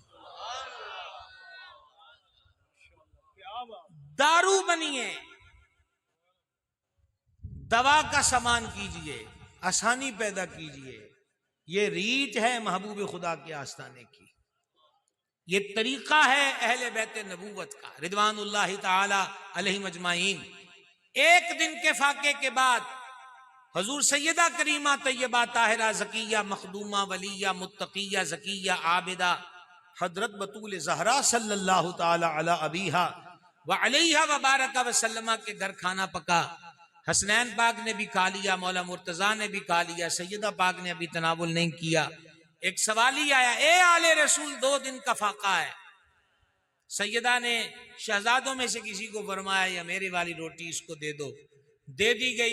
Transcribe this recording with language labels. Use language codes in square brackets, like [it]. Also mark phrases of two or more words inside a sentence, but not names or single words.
[ur] دارو بنیے، دوا کا سامان کیجیے، آسانی پیدا کیجیے. یہ ریت ہے محبوب خدا کے آستانے کی، یہ طریقہ ہے اہل بیت نبوت کا [ar] رضوان الله تعالى عليهم أجمعين. [ur] ایک دن کے فاقے کے بعد حضور سیدہ کریمہ طیبہ طاہرہ زکیہ مخدومہ ولیہ متقیہ زکیہ عابدہ حضرت بتول زہرا [ar] صلى الله تعالى على أبيها وعليها وبارك وسلم [ur] کے گھر کھانا پکا. حسنین پاک نے بھی کھا لیا، مولا مرتضیٰ نے بھی کھا لیا، سیدہ پاک نے ابھی تناول نہیں کیا. ایک سوال ہی آیا، اے آل رسول 2 دن کا فاقہ ہے. سیدہ نے شہزادوں میں سے کسی کو فرمایا یا میری والی روٹی اس کو دے دو، دے دی گئی.